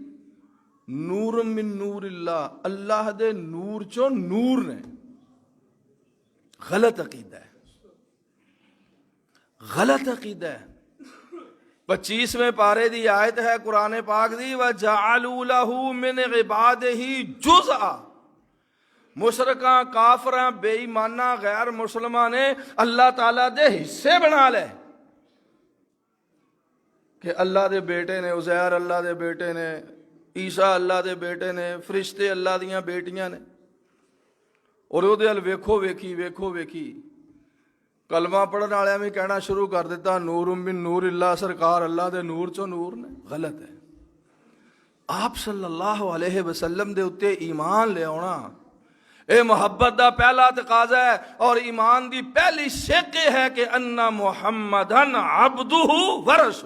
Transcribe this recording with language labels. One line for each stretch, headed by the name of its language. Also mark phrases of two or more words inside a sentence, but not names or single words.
Arabic: نور من نور اللہ،
Punjabi: اللہ دے نور چو نور نے۔ غلط عقیدہ ہے، غلط عقیدہ ہے۔ 25ویں پارے دی آیت ہے قرآن پاک دی،
Arabic: وَجَعَلُوا لَهُ مِنْ عِبَادِهِ جُزْءًا،
Punjabi: مشرکاں کافراں بے ایماناں غیر مسلماں نے اللہ تعالیٰ دے حصے بنا لے کہ اللہ دے بیٹے نے، عزیر اللہ دے بیٹے نے، عیسیٰ اللہ دے بیٹے نے، فرشتے اللہ دیاں بیٹیاں نے. اور وہ ویکھو ویکھی کلمہ پڑھن والے بھی کہنا شروع کر دیتا
Arabic: نور من نور اللہ،
Punjabi: سرکار اللہ دے نور چو نور نے. غلط ہے. آپ
Arabic: صلی اللہ علیہ وسلم
Punjabi: دے اتے ایمان لے آنا اے محبت دا پہلا تقاضا ہے، اور ایمان دی پہلی شق یہ ہے کہ
Arabic: ان محمدن عبدہ ورسولہ.